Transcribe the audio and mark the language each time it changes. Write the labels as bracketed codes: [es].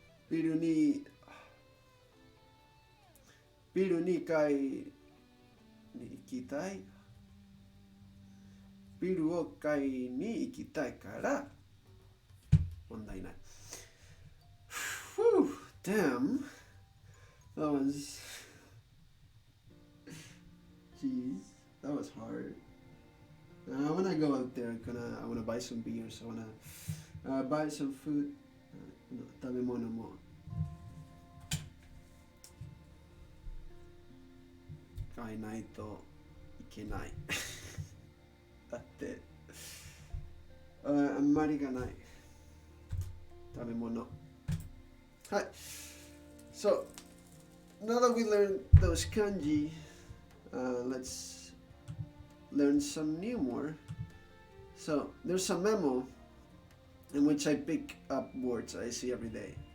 [ja] ビールに買いに行きたい。ビールを買いに行きたいから問題ない。 [en] Whew, damn. That was jeez, that was hard. I wanna go out there. I wanna buy some beers. I wanna buy some food. [ja] 食べ物も買えないといけない。だってあんまりがない食べ物。はい。 [en] So now that we learned those kanji, let's learn some new more. So there's a memo in which I pick up words I see every day.